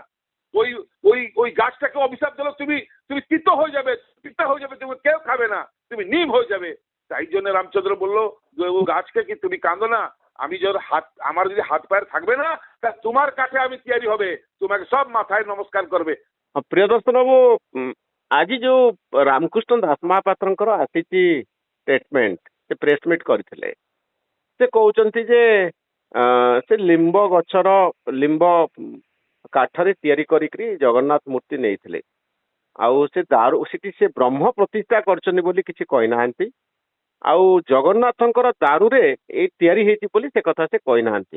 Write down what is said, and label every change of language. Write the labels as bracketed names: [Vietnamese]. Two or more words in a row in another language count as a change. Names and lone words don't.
[Bangla] ওই ওই ওই গাছটাকে অভিশাপ দিল, তুমি তুমি তিত হয়ে যাবে, পিতা হয়ে যাবে, তুমি কেউ খাবে না, তুমি নিম হয়ে যাবে। তাই জন্য রামচন্দ্র বললো ও গাছকে কি তুমি কাঁদো না, আমি যদি হাত, আমার যদি হাত পায়ের থাকবে না, তা তোমার কাঠে আমি তৈরি হবে, তোমাকে সব মাথায় নমস্কার করবে। প্রিয় দর্শক বাবু, [Odia] ଆଜି ଯୋଉ ରାମକୃଷ୍ଣ ଦାସ ମହାପାତ୍ରଙ୍କର ଆସିଛି ଷ୍ଟେଟମେଣ୍ଟ, ସେ [English] press meet [Odia] କରିଥିଲେ, ସେ କହୁଛନ୍ତି ଯେ ସେ ଲିମ୍ବ ଗଛର ଲିମ୍ବ କାଠରେ ତିଆରି କରିକି ଜଗନ୍ନାଥ ମୂର୍ତ୍ତି ନେଇଥିଲେ, ଆଉ ସେ ଦାରୁ ସେଠି ସେ ବ୍ରହ୍ମ ପ୍ରତିଷ୍ଠା କରିଛନ୍ତି ବୋଲି କିଛି କହିନାହାନ୍ତି, ଆଉ ଜଗନ୍ନାଥଙ୍କର ଦାରୁରେ ଏଇ ତିଆରି ହେଇଛି ବୋଲି ସେ କଥା ସେ କହିନାହାନ୍ତି।